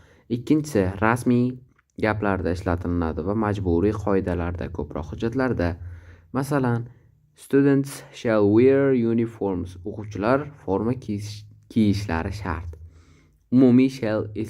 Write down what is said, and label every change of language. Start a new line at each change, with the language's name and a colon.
Uzbek: Ikkinchisi, rasmiy gaplarda ishlatilinadi va majburiy qoidalarda, ko'proq hujjatlarda.
English: Masalan, students shall wear uniforms.
Uzbek: O'quvchilar forma kiyishlari shart. Umumiy shall